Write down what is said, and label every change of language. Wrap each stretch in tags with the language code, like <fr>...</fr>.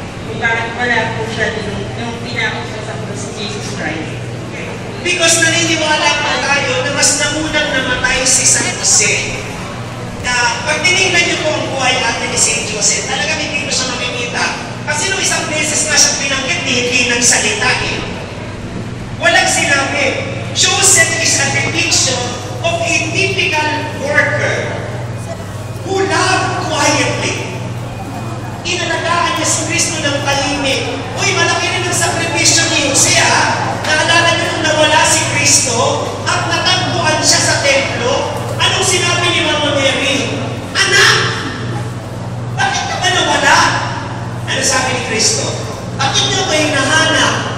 <tl>Kung bakit wala po siya nung pinakot siya sa krus si Jesus Christ? Because naniniwala pa tayo na mas namunang namatay si San Jose. Na pag tinignan niyo po ang buhay natin ni St. Joseph, talagang hindi mo siya makikita. Kasi nung isang beses nga siya pinanggit, hindi nagsalita eh. Walang sinabi.</tl> <en>Joseph is a depiction of a typical worker who loved quietly.</en> <tl>Inalagaan niya si Kristo ng tahimik. Uy, malaki rin ang sakripisyo ni Jose, ha? Naalala niyo nung nawala si Kristo at natagpuan siya sa templo, anong sinabi ni Mama Mary? Anak! Bakit ka ba nawala? Ano sabi ni Kristo? Bakit niyo kayo hinahanap?</tl>